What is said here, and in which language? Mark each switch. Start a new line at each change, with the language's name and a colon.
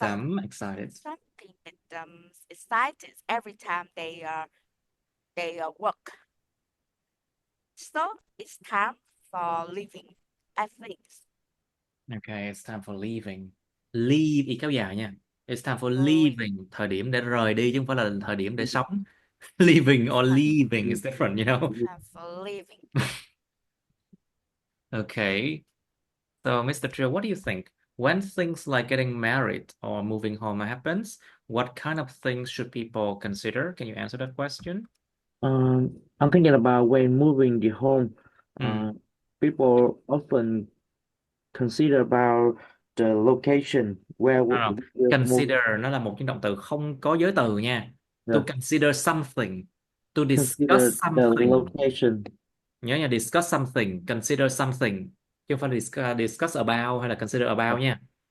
English: them excited. something make them excited every time they work. So it's time for living. I think Okay, it's time for leaving.
Vietnamese: Leave y kéo dài nha.
English: It's time for for living. leaving.
Vietnamese: Thời điểm để rời đi chứ không phải là thời điểm để sống.
English: Leaving or Time, leaving is different, you know. time for living. Okay. So, Mr. Trill, what do you think? When things like getting married or moving home happens, what kind of things should people consider? Can you answer that question? I'm thinking about when moving the home. Ừ. People often consider about the location where No, no. we move.
Vietnamese: Consider nó là một cái động từ không có giới từ nha.
English: To Yeah. consider something. To discuss Consider the something. location.
Vietnamese: Nhớ nha,
English: discuss something, consider something.
Vietnamese: Chứ không phải discuss about hay là consider about nha.